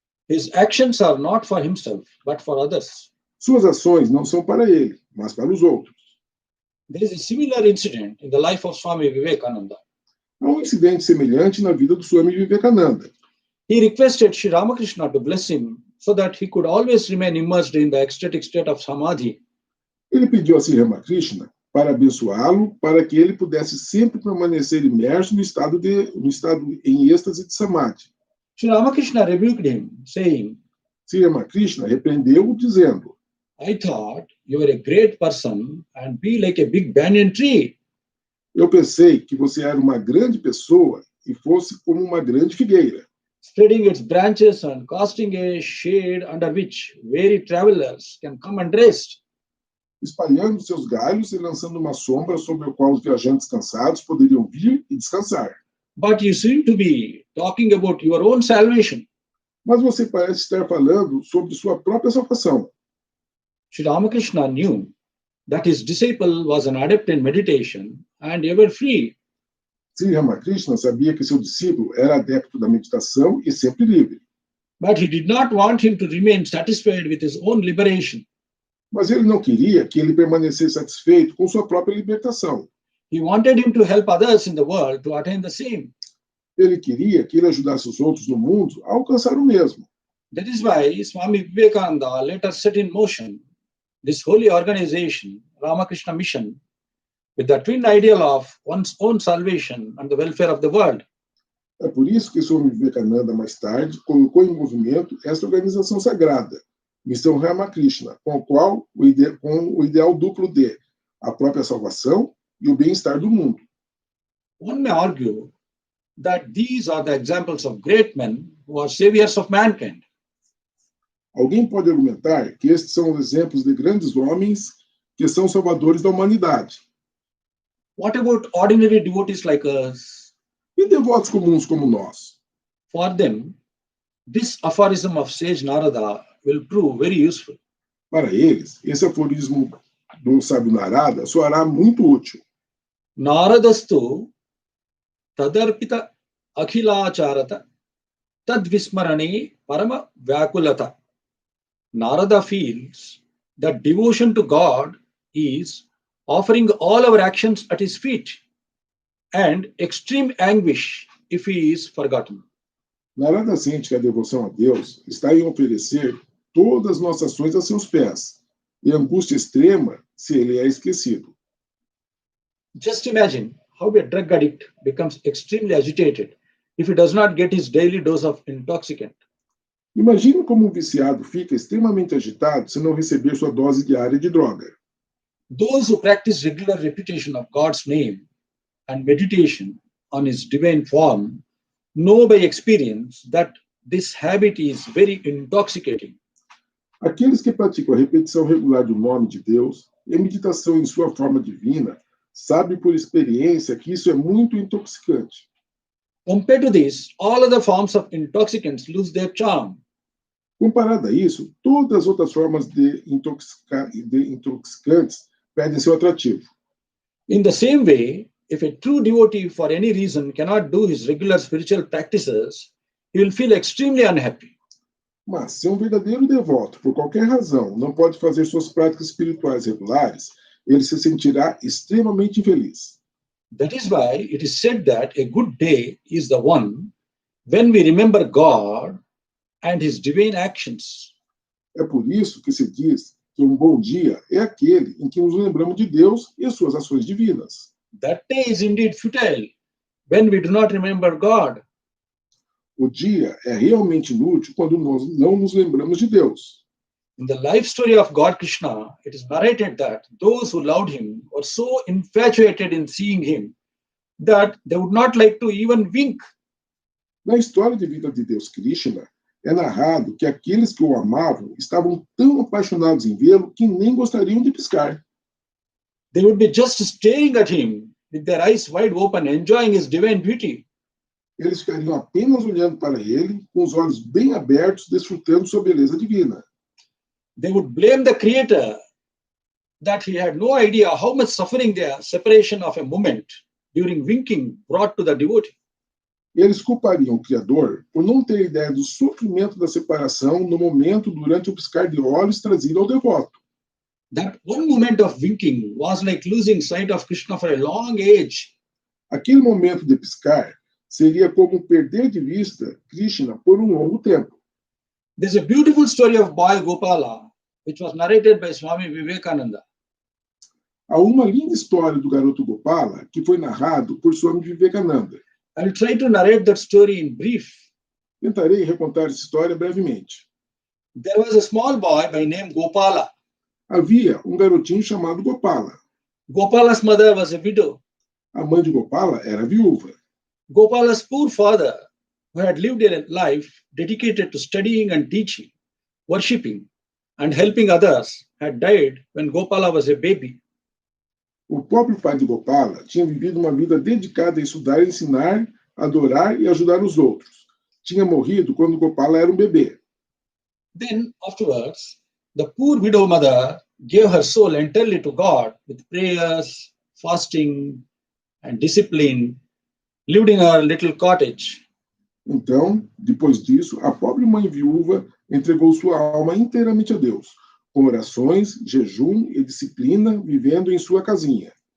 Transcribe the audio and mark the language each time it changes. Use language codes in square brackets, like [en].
[en] His actions are not for himself, but for others. [pt] Suas ações não são para ele, mas para os outros. [en] There is a similar incident in the life of Swami Vivekananda. [pt] Há um incidente semelhante na vida do Swami Vivekananda. [en] He requested Sri Ramakrishna to bless him so that he could always remain immersed in the ecstatic state of samadhi. [pt] Ele pediu a Sri Ramakrishna para abençoá-lo, para que ele pudesse sempre permanecer imerso no estado em êxtase de samadhi. [en] Sri Ramakrishna rebuked him, saying, [pt] Sri Ramakrishna repreendeu-o, dizendo: [en] I thought you were a great person and be like a big banyan tree. [pt] Eu pensei que você era uma grande pessoa e fosse como uma grande figueira, [en] Spreading its branches and casting a shade under which weary travelers can come and rest. [pt] espalhando seus galhos e lançando uma sombra sobre a qual os viajantes cansados poderiam vir e descansar. [en] But you seem to be talking about your own salvation. [pt] Mas você parece estar falando sobre sua própria salvação. [en] Sri Ramakrishna knew that his disciple was an adept in meditation and ever free. [pt] Sri Ramakrishna sabia que seu discípulo era adepto da meditação e sempre livre. [en] But he did not want him to remain satisfied with his own liberation. [pt] Mas ele não queria que ele permanecesse satisfeito com sua própria libertação. [en] He wanted him to help others in the world to attain the same. [pt] Ele queria que ele ajudasse os outros no mundo a alcançar o mesmo. [en] That is why Swami Vivekananda later set in motion this holy organization, Ramakrishna Mission, with the twin ideal of one's own salvation and the welfare of the world. [pt] É por isso que Swami Vivekananda, mais tarde, colocou em movimento esta organização sagrada, Missão Ramakrishna, com o ideal duplo de a própria salvação e o bem-estar do mundo. [en] One may argue that these are the examples of great men who are saviors of mankind. [pt] Alguém pode argumentar que estes são os exemplos de grandes homens que são salvadores da humanidade. [en] What about ordinary devotees like us? [pt] E devotos comuns como nós? [en] For them, this aphorism of sage Narada will prove very useful. [pt] Para eles, esse aforismo do sábio Narada soará muito útil. [sa] Naradastu tadarpita akhilacharata tadvismarane parama vyakulata. [en] Narada feels that devotion to God is offering all our actions at his feet and extreme anguish if he is forgotten. [pt] Narada sente que a devoção a Deus está em oferecer todas as nossas ações a seus pés, e angústia extrema se ele é esquecido. [en] Just imagine how a drug addict becomes extremely agitated if he does not get his daily dose of intoxicant. [pt] Imagine como um viciado fica extremamente agitado se não receber sua dose diária de droga. [en] Those who practice regular repetition of God's name and meditation on his divine form know by experience that this habit is very intoxicating. [pt] Aqueles que praticam a repetição regular do nome de Deus e a meditação em sua forma divina sabem por experiência que isso é muito intoxicante. [en] Compared to this, all other forms of intoxicants lose their charm. [pt] Comparado a isso, todas as outras formas de intoxicantes perdem seu atrativo. [en] In the same way, if a true devotee for any reason cannot do his regular spiritual practices, he will feel extremely unhappy. [pt] Mas se um verdadeiro devoto, por qualquer razão, não pode fazer suas práticas espirituais regulares, ele se sentirá extremamente infeliz. [en] That is why it is said that a good day is the one when we remember God and his divine actions. [pt] É por isso que se diz que um bom dia é aquele em que nos lembramos de Deus e suas ações divinas. [en] That day is indeed futile when we do not remember God. [pt] O dia é realmente inútil quando nós não nos lembramos de Deus. [en] In the life story of God Krishna, it is narrated that those who loved him were so infatuated in seeing him that they would not like to even wink. [pt] Na história de vida de Deus Krishna, é narrado que aqueles que o amavam estavam tão apaixonados em vê-lo que nem gostariam de piscar. [en] They would be just staring at him with their eyes wide open, enjoying his divine beauty. [pt] Eles ficariam apenas olhando para ele, com os olhos bem abertos, desfrutando sua beleza divina. [en] They would blame the Creator that he had no idea how much suffering the separation of a moment during winking brought to the devotee. [pt] Eles culpariam o Criador por não ter ideia do sofrimento da separação no momento durante o piscar de olhos trazido ao devoto. [en] That one moment of winking was like losing sight of Krishna for a long age. [pt] Aquele momento de piscar seria como perder de vista Krishna por um longo tempo. [en] There's a beautiful story of boy Gopala, which was narrated by Swami Vivekananda. [pt] Há uma linda história do garoto Gopala que foi narrado por Swami Vivekananda. [en] I'll try to narrate that story in brief. [pt] Tentarei recontar essa história brevemente. [en] There was a small boy by name Gopala. [pt] Havia um garotinho chamado Gopala. [en] Gopala's mother was a widow. [pt] A mãe de Gopala era viúva. [en] Gopala's poor father, who had lived a life dedicated to studying and teaching, worshipping, and helping others, had died when Gopala was a baby. [pt] O pobre pai de Gopala tinha vivido uma vida dedicada a estudar, ensinar, adorar e ajudar os outros. Tinha morrido quando Gopala era um bebê. [en] Then, afterwards, the poor widow mother gave her soul entirely to God with prayers, fasting, and discipline, lived in her little cottage. [pt] Então, depois disso, a pobre mãe viúva entregou sua alma inteiramente a Deus, com orações, jejum e disciplina, vivendo em sua casinha.